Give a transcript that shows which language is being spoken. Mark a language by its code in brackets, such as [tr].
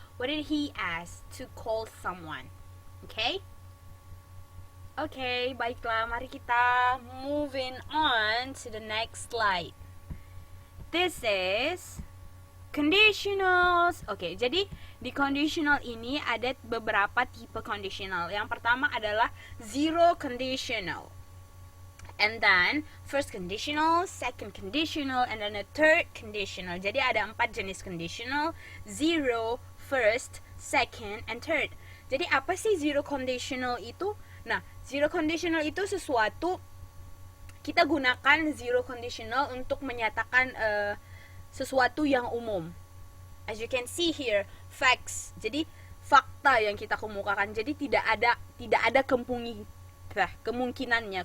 [en] What did he ask? To call someone. Okay? Okay, [id] baiklah. Mari kita [en] moving on to the next slide. This is conditionals. [id] Oke, jadi Di conditional ini ada beberapa tipe conditional. Yang pertama adalah zero conditional. [en] And then first conditional, second conditional, and then a third conditional. [id] Jadi ada 4 jenis conditional: zero, first, second, and third. Jadi apa sih zero conditional itu? Nah, zero conditional itu sesuatu, kita gunakan zero conditional untuk menyatakan sesuatu yang umum. [en] As you can see here, facts. [id] Jadi fakta yang kita kemukakan. Jadi tidak ada kemungkinannya.